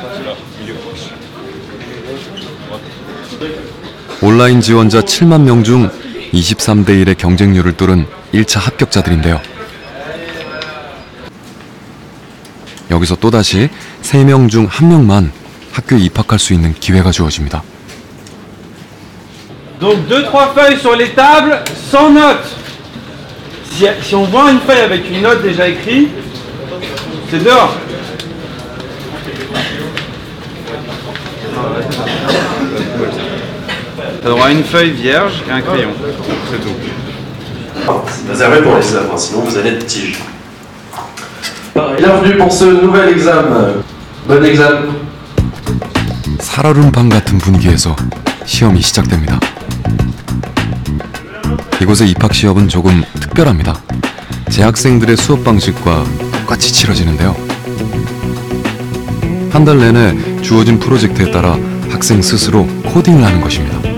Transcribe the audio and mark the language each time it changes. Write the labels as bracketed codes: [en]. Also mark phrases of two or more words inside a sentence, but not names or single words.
[ko] 온라인 지원자 7만 명 중 23대 1의 경쟁률을 뚫은 1차 합격자들인데요. 여기서 또다시 3명 중 1명만 학교에 입학할 수 있는 기회가 주어집니다. [fr] Donc 2-3 feuilles sur les tables sans notes. Si on voit une feuille avec une note déjà écrite, c'est dehors. Ça aura une feuille vierge et un crayon. C'est tout. C'est réservé pour les œuvres, sinon vous allez être tige. Bienvenue pour ce nouvel examen. Bon examen. [ko] 살얼음판 같은 분위기에서 시험이 시작됩니다. 이곳의 입학 시험은 조금 특별합니다. 재학생들의 수업 방식과 똑같이 치러지는데요. 한 달 내내 주어진 프로젝트에 따라 학생 스스로 코딩을 하는 것입니다.